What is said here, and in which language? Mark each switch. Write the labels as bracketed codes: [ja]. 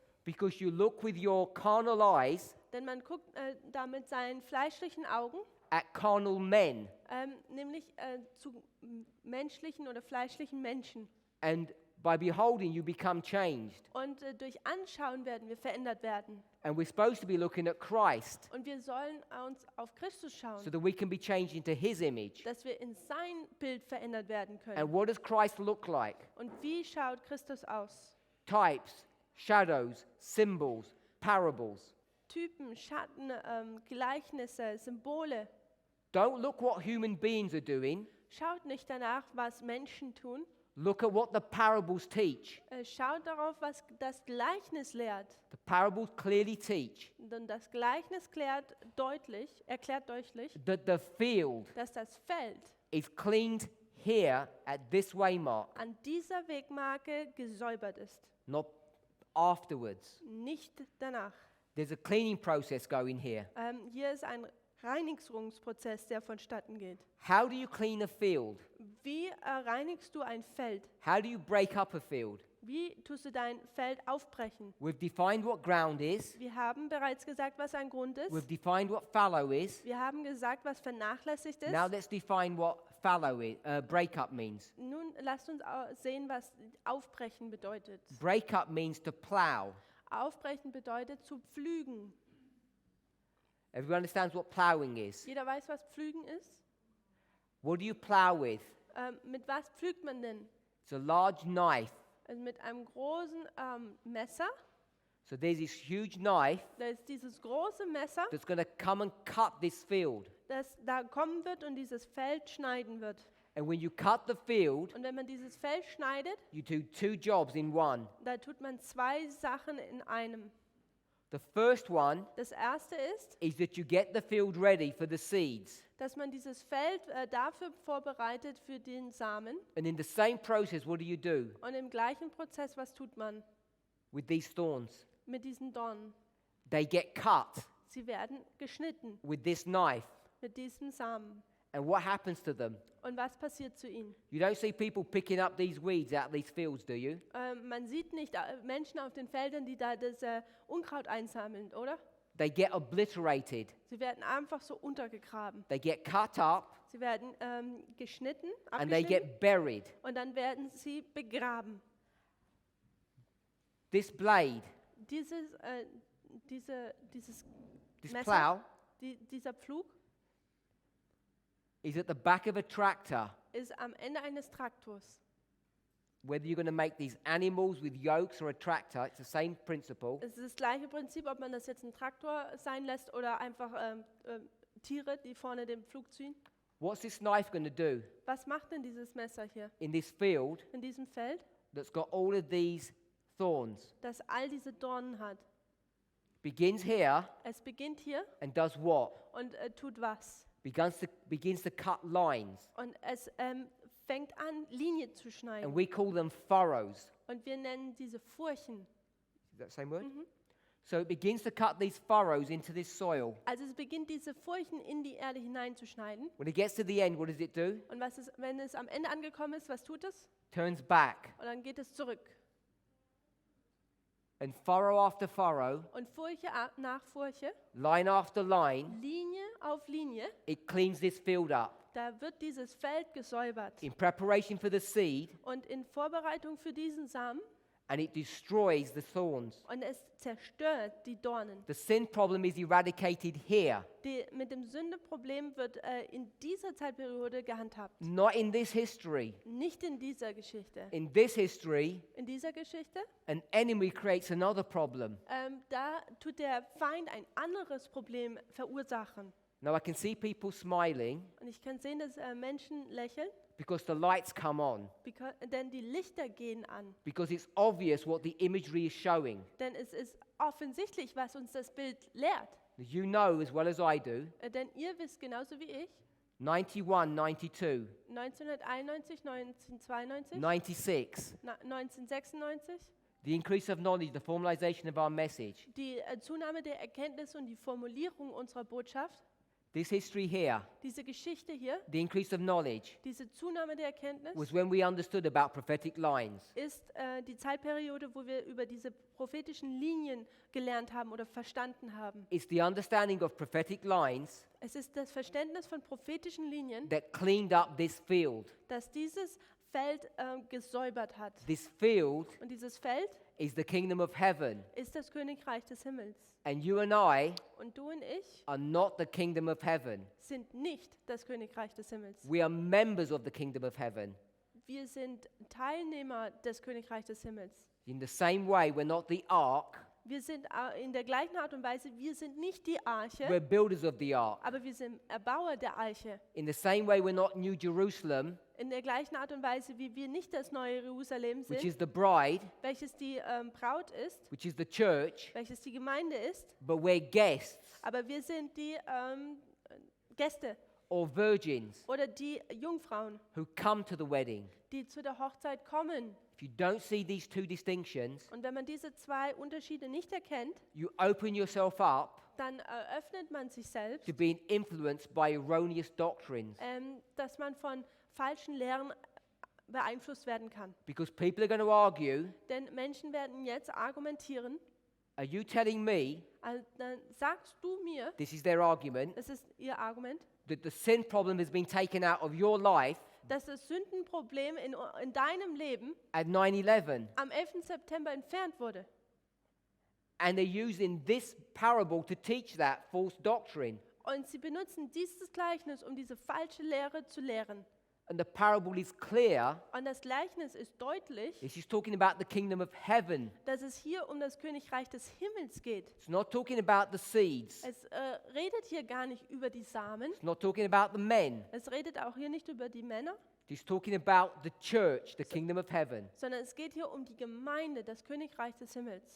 [en] because you look with your carnal eyes [de] denn man guckt da mit seinen fleischlichen Augen, [en] at carnal men, [de] nämlich zu menschlichen oder fleischlichen Menschen. [en] and by beholding you become changed. [de] Und durch Anschauen werden wir verändert werden. [en] And we're supposed to be looking at Christ, [de] Und wir sollen uns auf Christus schauen, [en] so that we can be changed into His image. [de] dass wir in sein Bild verändert werden können. [en] And what does Christ look like? [de] Und wie schaut Christus aus? [en] Types, shadows, symbols, parables. [de] Typen, Schatten, Gleichnisse, Symbole. [en] Don't look what human beings are doing. [de] Schaut nicht danach, was Menschen tun. [en] Look at what the parables teach. [de] Schaut darauf, was das Gleichnis lehrt. [en] The parables clearly teach [de] Denn das Gleichnis erklärt deutlich, [en] that the field [de] dass das Feld [en] is cleaned here at this waymark, [de] an dieser Wegmarke gesäubert ist, [en] not afterwards. [de] nicht danach. [en] There's a cleaning process going here. [de] Hier ist ein Reinigungsprozess, der vonstatten geht. [en] How do you clean a field? [de] Wie reinigst du ein Feld? [en] How do you break up a field? [de] Wie tust du dein Feld aufbrechen? [en] We've defined what ground is. [de] Wir haben bereits gesagt, was ein Grund [en] We've [de] ist. [en] defined what fallow is. [de] Wir haben gesagt, was vernachlässigt ist. [en] Now let's define what breakup means. [de] Nun lasst uns sehen, was aufbrechen bedeutet. [en] Breakup means to plow. [de] Aufbrechen bedeutet zu pflügen. [en] Everyone understands what plowing is. [de] Jeder weiß, was pflügen ist. [en] What do you plow with? [de] Mit was pflügt man denn? [en] It's a large knife. [de] Also mit einem großen Messer. [en] So there's this huge knife [de] Da ist dieses große Messer, [en] that's going to come and cut this field. [de] das da kommen wird und dieses Feld schneiden wird. [en] And when you cut the field, [de] Und wenn man dieses Feld schneidet, [en] you do 2 jobs in one. [de] da tut man 2 Sachen in einem. [en] The first one [de] Das erste [en] is that you get the field ready for the seeds. [de] dass man dieses Feld dafür vorbereitet für den Samen. [en] And in the same process, what do? [de] Und im gleichen Prozess, was tut man [en] With these thorns? [de] mit diesen Dornen? [en] They get cut [de] Sie werden geschnitten [en] with this knife. [de] mit diesem Samen. [en] And what happens to them? [de] Und was passiert zu ihnen? [en] You don't see people picking up these weeds out of these fields, do you? [de] Man sieht nicht Menschen auf den Feldern, die da das Unkraut einsammeln, oder? [en] They get obliterated. [de] Sie werden einfach so untergegraben. [en] They get cut up [de] Sie werden geschnitten, [en] and they [de] abgeschnitten [en] get buried. [de] und dann werden sie begraben. [en] This blade, [de] Dieses [en] this [de] Messer, [en] plow, [de] dieser Pflug [en] is at the back of a tractor. [de] ist am Ende eines Traktors. [en] Whether you're going to make these animals with yokes or a tractor, it's the same principle. [de] Es ist das gleiche Prinzip, ob man das jetzt ein Traktor sein lässt oder einfach Tiere, die vorne den Pflug ziehen. [en] What's this knife going to do [de] Was macht denn dieses Messer hier [en] in this field [de] in diesem Feld, [en] that's got all of these thorns? [de] das all diese Dornen hat? [en] Begins here [de] Es beginnt hier [en] and does what? [de] und tut was? [en] Begins to cut lines. [de] Und es fängt an, Linie zu [en] And [de] schneiden. [en] we call them furrows. [de] Und wir nennen diese Furchen. [en] Is that the same word? So it begins to cut these furrows into this soil. [de] Also es beginnt, diese Furchen in die Erde hineinzuschneiden. [en] When it gets to the end, what does it do? [de] Und wenn es am Ende angekommen ist, was tut es? [en] Turns back. [de] Und dann geht es zurück. [en] And furrow after furrow, [de] Und Furche nach Furche, [en] line after line, [de] Linie auf Linie, [en] it cleans this field up. [de] da wird dieses Feld gesäubert. [en] In preparation for the seed, [de] Und in Vorbereitung für diesen Samen, [en] and it destroys the thorns. [de] und es zerstört die Dornen. [en] The sin problem is eradicated here, [de] Mit dem Sündeproblem wird in dieser Zeitperiode gehandhabt. [en] not in this history. [de] Nicht in dieser Geschichte. [en] In this history, [de] In dieser Geschichte, [en] an enemy creates another problem. [de] da tut der Feind ein anderes Problem verursachen. [en] Now I can see people smiling [de] Und ich kann sehen, dass Menschen lächeln, [en] because the lights come on, [de] denn die Lichter gehen an. [en] because it's obvious what the imagery is showing. [de] Denn es ist offensichtlich, was uns das Bild lehrt. [en] You know as well as I do, [de] Denn ihr wisst genauso wie ich, [en] 91, 92, [de] 1991, 1992, [en] 96, [de] 1996, [en] the increase of knowledge, the formalization of our message, [de] die Zunahme der Erkenntnis und die Formulierung unserer Botschaft, [en] this history here, [de] diese Geschichte hier, [en] the increase of knowledge, [de] diese Zunahme der Erkenntnis, [en] was when we understood about prophetic lines. [de] ist die Zeitperiode, wo wir über diese prophetischen Linien gelernt haben oder verstanden haben. [en] It's the understanding of prophetic lines [de] Es ist das Verständnis von prophetischen Linien, [en] that cleaned up this field. [de] das dieses Feld gesäubert hat. [en] This field [de] Und dieses Feld [en] is the kingdom of heaven. [de] ist das Königreich des Himmels. [en] And you and I [de] Und du und ich [en] are not the kingdom of heaven. [de] sind nicht das Königreich des Himmels. [en] We are members of the kingdom of heaven. [de] Wir sind Teilnehmer des Königreichs des Himmels. [en] In the same way, we're not the ark, [de] Wir sind in der gleichen Art und Weise, wir sind nicht die Arche, [en] we're builders of the ark. [de] aber wir sind Erbauer der Arche. [en] In the same way, we're not New Jerusalem, [de] In der gleichen Art und Weise, wie wir nicht das neue Jerusalem [en] which [de] sind, [en] is the bride, [de] welches die Braut ist, [en] which is the church, [de] welches die Gemeinde ist, [en] but we're guests [de] aber wir sind die Gäste [en] or virgins [de] oder die Jungfrauen, [en] who come to the wedding. [de] die zu der Hochzeit kommen. [en] If you don't see these two distinctions, [de] Und wenn man diese 2 Unterschiede nicht erkennt, [en] you open yourself up [de] dann eröffnet man sich selbst, [en] to being influenced by erroneous doctrines. [de] dass man von falschen Lehren beeinflusst werden kann. [en] Because people are going to argue, [de] Denn Menschen werden jetzt argumentieren, [en] are you telling me, [de] dann sagst du mir, [en] this is their argument, [de] das ist ihr Argument, [en] that the sin problem has been taken out of your life [de] dass das Sündenproblem in deinem Leben [en] at 9/11, [de] am 11. September entfernt wurde. [en] and they're using this parable to teach that false doctrine. [de] Und sie benutzen dieses Gleichnis, um diese falsche Lehre zu lehren. [en] And the parable is clear. [de] Und das Gleichnis ist deutlich, [en] This is talking about the kingdom of heaven. [de] dass es hier um das Königreich des Himmels geht. [en] It's not talking about the seeds. [de] Es redet hier gar nicht über die Samen. [en] It's not talking about the men. [de] Es redet auch hier nicht über die Männer, [en] It's talking about the church, the kingdom of heaven. [de] sondern es geht hier um die Gemeinde, das Königreich des Himmels.